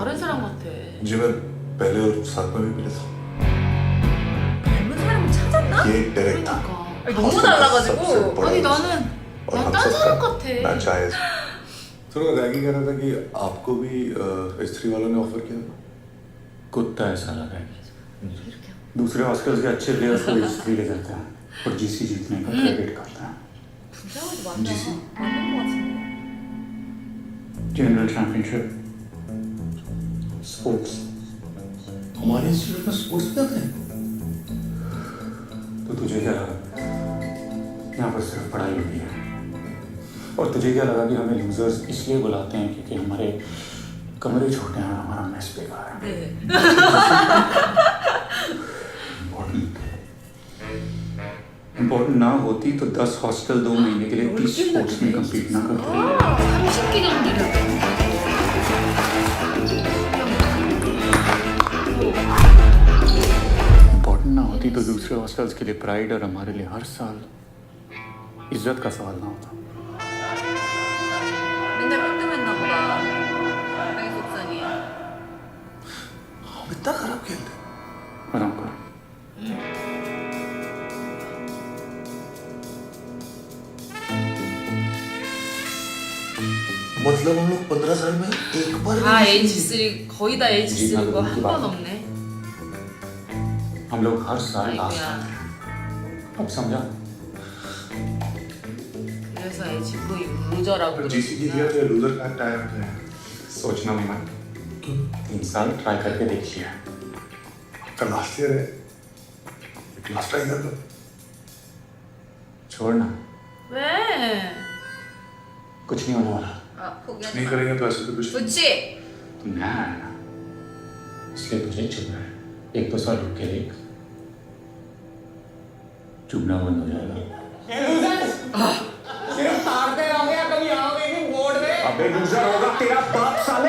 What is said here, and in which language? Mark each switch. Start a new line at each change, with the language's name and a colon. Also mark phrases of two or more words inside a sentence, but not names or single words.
Korean: 다른 사람 같아.
Hindi: जी मैं पहले और साथ में भी मिला था।
Korean: 닮은 사람을 찾았나?
Hindi: ये डायरेक्ट था।
Korean: 그러니까. 아니, 너무 달라가지고. 아니 나는 난 딴 사람 같아.
Hindi: मैच आया। थोड़ा रैगी कह रहा था कि आपको भी S3 वालों ने ऑफर किया। कुत्ता ऐसा लगा है। दूसरे हॉस्टल्स के अच्छे प्लेयर्स को हिस्ट्री ले जाता है और जीसी जीतने का क्रेडिट करता है।
Korean: 분장하지 맞아. 맞는 거 같은데.
English: General Championship,
Hindi: स्पोर्ट्स। हमारे इंस्टीट्यूट में स्पोर्ट्स क्या थे? तो तुझे क्या लगा यहाँ पर सिर्फ पढ़ाई होती है? और तुझे क्या लगा कि हमें लूजर्स इसलिए बुलाते हैं क्योंकि हमारे कमरे छोटे हैं और हमारा मेस बेकार है?
Korean: 네.
Hindi: इम्पोर्टेंट ना होती तो 10 हॉस्टल 2 महीने के लिए 30 स्पोर्ट्स में कम्पीट ना करते।
Korean: 30개 경기를.
Hindi: इम्पोर्टेंट ना होती तो दूसरे हॉस्टल्स के लिए प्राइड और हमारे लिए हर साल इज्जत का सवाल ना होता।
Korean: 맨날 꼴등했나 보다. 자기 속상해.
Hindi: हम इतना खराब खेलते। आराम कर। मतलब हम लोग 15 साल में एक बार
Korean: 다 H3 거의 다 H3 거 한 번 없네.
Hindi: हम लोग हर साल लास्ट
Korean: 아이고야.
Hindi: हैं। अब समझा?
Korean: 그래서 H3 루저라고
Hindi: जीसी की
Korean: 그러는구나.
Hindi: दिया तो लूजर का टाइम है। सोचना भी मत। 3 साल ट्राई करके देख लिया। का
English: last year
Hindi: है।
English: last time
Hindi: था। छोड़ना,
Korean: 왜?
Hindi: कुछ नहीं होने वाला।
Korean: 아, 포기하지
Hindi: नहीं
Korean: 마.
Hindi: करेंगे तो ऐसे तो कुछ
Korean: 그치?
Hindi: तू नया है ना, इसलिए तुझे चुभना है। 1-2 साल रुक के देख, चुभना बंद हो जाएगा। अबे लूजर होगा तेरा बाप साले।